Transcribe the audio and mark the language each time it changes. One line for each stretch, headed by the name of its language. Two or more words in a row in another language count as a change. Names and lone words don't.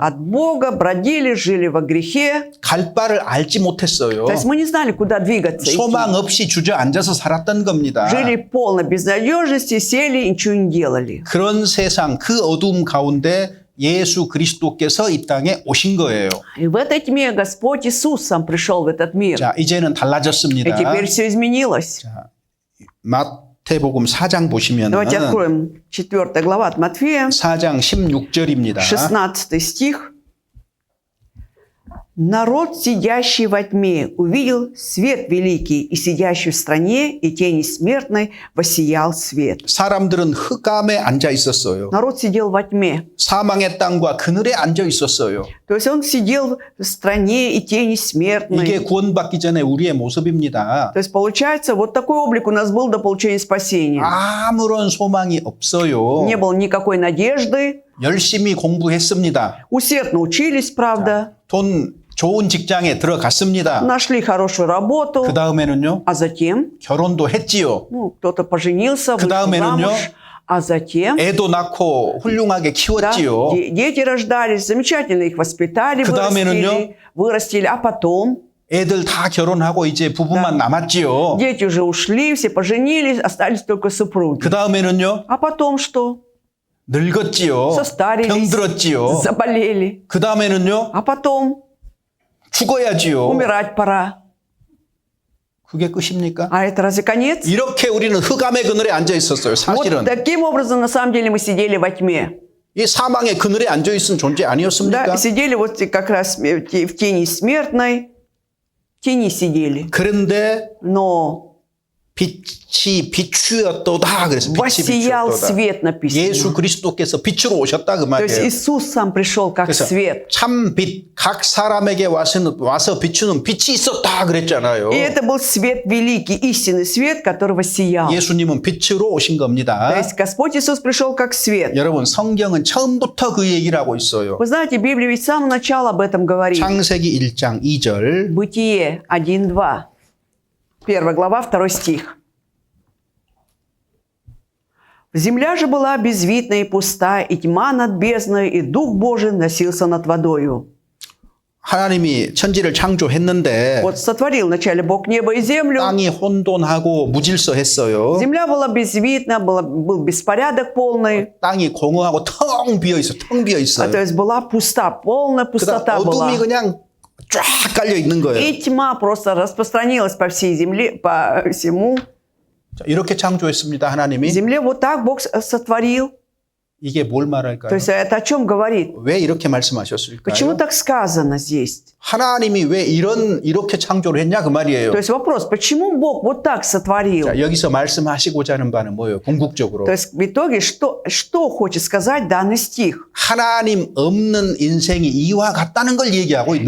Russian: от Бога, бродили, жили во грехе.
Korean: 갈 바를 알지 못했어요.
Russian: То есть мы не знали, куда двигаться.
Korean: 소망 없이 주저앉아서 살았던 겁니다.
Russian: Жили в полной безнадежности, сели и ничего не делали.
Korean: 그런 세상, 그 어두움 가운데 예수 그리스도께서 이 땅에 오신 거예요.
Russian: И в этой тьме Господь Иисус сам пришел в этот мир.
Korean: 자, 이제는
Russian: И
Korean: 달라졌습니다.
Russian: теперь все изменилось.
Korean: 자, 마태복음 4장 보시면
Russian: Давайте откроем 4 глава от Матфея,
Korean: 4장 16절입니다.
Russian: 16 стих. Народ, сидящий во тьме, увидел свет великий, и сидящий в стране и тени смертной воссиял свет.
Korean: 사람들은 흑암에 앉아 있었어요.
Russian: Народ сидел во тьме.
Korean: 사망의 땅과 그늘에 앉아 있었어요.
Russian: То есть он сидел в стране и тени смертной.
Korean: 이게 구원받기 전에 우리의 모습입니다.
Russian: То есть получается, вот такой облик у нас был до получения спасения.
Korean: 아무런 소망이 없어요.
Russian: Не было никакой надежды.
Korean: 열심히 공부했습니다.
Russian: Усердно учились, правда.
Korean: 돈 좋은 직장에 들어갔습니다.
Russian: нашли хорошую работу,
Korean: 그 다음에는요,
Russian: а затем,
Korean: 결혼도 했지요.
Russian: ну, кто-то поженился, вышел
Korean: 다음에는요?
Russian: замуж, а затем,
Korean: 애도 낳고 훌륭하게
Russian: да,
Korean: 키웠지요.
Russian: дети рождались, замечательно их воспитали,
Korean: 다음에는요?
Russian: вырастили, а потом
Korean: 애들 다 결혼하고 이제 부부만 남았지요.
Russian: дети уже ушли, все поженились, остались только супруги.
Korean: 그 다음에는요,
Russian: А потом что?
Korean: 늙었지요.
Russian: состарились,
Korean: 병들었지요.
Russian: заболели.
Korean: 그 다음에는요,
Russian: А потом
Korean: 죽어야지요.
Russian: умирать пора.
Korean: 그게 끝입니까?
Russian: А это разве конец?
Korean: 이렇게 우리는 흑암의 그늘에 앉아 있었어요. 사실은
Russian: Вот таким образом, на самом деле, мы сидели во тьме.
Korean: 이 사망의 그늘에 앉아 있은 존재 아니었습니까?
Russian: Да, сидели вот как раз в тени смертной, в тени сидели.
Korean: 그런데
Russian: Но
Korean: 빛이 비추었도다. 그래서 빛이
Russian: воссиял
Korean: 비추었도다.
Russian: свет, написано.
Korean: 예수 그리스도께서 빛으로 오셨다 그
Russian: То есть
Korean: 말이에요.
Russian: Иисус сам пришел как
Korean: 그래서
Russian: свет.
Korean: 참 빛, 각 사람에게 와서 비추는 빛이 있었다 그랬잖아요.
Russian: И это был свет великий, истинный свет, которого сиял.
Korean: 예수님은 빛으로 오신
Russian: То
Korean: 겁니다.
Russian: есть Господь Иисус пришел как свет.
Korean: 여러분 성경은 처음부터 그 얘기를 하고 있어요.
Russian: Вы знаете, Библия ведь с самого начала об этом говорит.
Korean: 창세기 1장 2절
Russian: Бытие 1:2. 1 глава, 2 стих. Земля же была безвидна и пуста, и тьма над бездною, и Дух Божий носился над водою.
Korean: 하나님이 천지를 창조했는데
Russian: Вот сотворил вначале Бог небо и землю.
Korean: 땅이 혼돈하고 무질서했어요.
Russian: Земля была безвидна, был беспорядок полный.
Korean: 땅이 공허하고 텅 비어 있어. 텅 비어
Russian: То
Korean: 있어요.
Russian: есть была пуста, полная
Korean: 그다음
Russian: пустота была.
Korean: 어둠이 그냥 쫙 깔려 있는 거예요.
Russian: И тьма просто распространилась по всей земле, по всему.
Korean: 자, 이렇게 창조했습니다. 하나님이.
Russian: Земле вот так Бог сотворил.
Korean: 이게 뭘
Russian: То
Korean: 말할까요?
Russian: есть это о чем говорит?
Korean: 왜 이렇게 말씀하셨을까요?
Russian: Почему так сказано здесь?
Korean: 하나님이 왜 이렇게 창조를 했냐 그 말이에요.
Russian: То есть вопрос, почему Бог вот так сотворил?
Korean: 자, 여기서 말씀하시고자 하는 바는 뭐예요? 궁극적으로.
Russian: То есть в итоге что хочет сказать данный стих?
Korean: 하나님 없는 인생이 이와 같다는 걸 얘기하고 있는